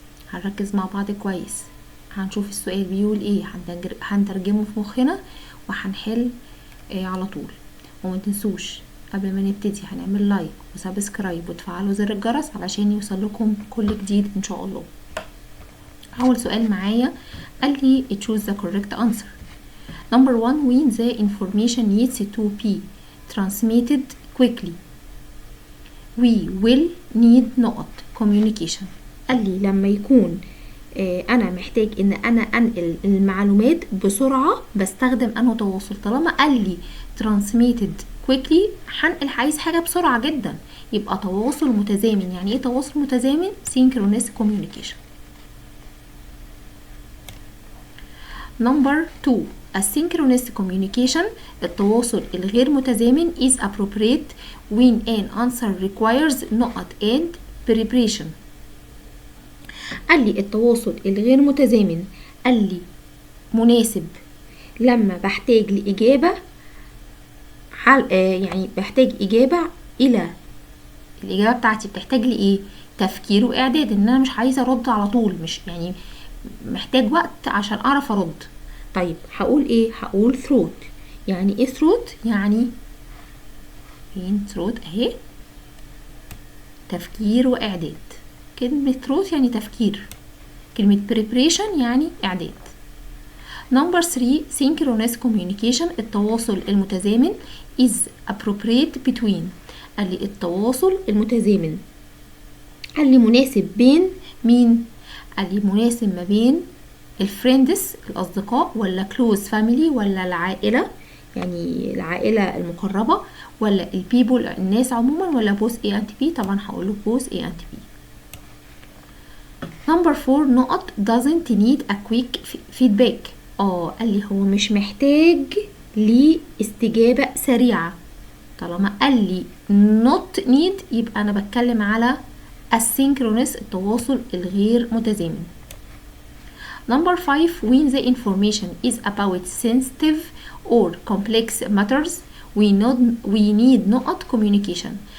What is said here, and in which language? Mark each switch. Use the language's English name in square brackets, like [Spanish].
[Arabic] هنركز مع بعض كويس، هنشوف السؤال بيقول ايه، هنترجمه في مخنا وهنحل على طول. وما تنسوش قبل ما نبتدي هنعمل لايك وسبسكرايب وتفعلوا زر الجرس علشان يوصل لكم كل جديد ان شاء الله. اول سؤال معايا قال لي [English] choose the correct answer. Number 1, when the information needs to be transmitted quickly we will need نقط communication. [Arabic] قال لي لما يكون انا محتاج ان انا انقل المعلومات بسرعة بستخدم انه تواصل. طالما قال لي [English] transmitted quickly [Arabic] هنقل، عايز حاجة بسرعة جدا، يبقى تواصل متزامن. يعني ايه تواصل متزامن؟ [English] synchronous communication. Number 2, asynchronous communication [Arabic] التواصل الغير متزامن [English] is appropriate when an answer requires نقط and preparation. [Arabic] قال لي التواصل الغير متزامن قال لي مناسب لما بحتاج لإجابة يعني بحتاج إجابة إلى الإجابة بتاعتي بتحتاج لي إيه؟ تفكير وإعداد. إن أنا مش عايزة أرد على طول، مش يعني محتاج وقت عشان أعرف أرد. طيب هقول إيه؟ هقول throat. يعني إيه throat؟ يعني فين throat أهي، تفكير وإعداد. كلمة throat يعني تفكير، كلمة preparation يعني إعداد. [English] Number 3, synchronous communication [Arabic] التواصل المتزامن [English] is appropriate between. [Arabic] قال لي التواصل المتزامن قال لي مناسب بين مين؟ قال لي مناسب ما بين الفريندز الأصدقاء، ولا [English] close family، [Arabic] ولا العائلة يعني العائلة المقربة، ولا البيبل الناس عموما، ولا [English] both A and B. [Arabic] طبعا هقوله [English] both A and B. Number 4 نقط doesn't need a quick feedback. [Arabic] قال لي هو مش محتاج لاستجابة سريعة. طالما قال لي [English] not need [Arabic] يبقى أنا بتكلم على asynchronous التواصل الغير متزامن. [English] Number 5, when the information is about sensitive or complex matters we need نقط communication.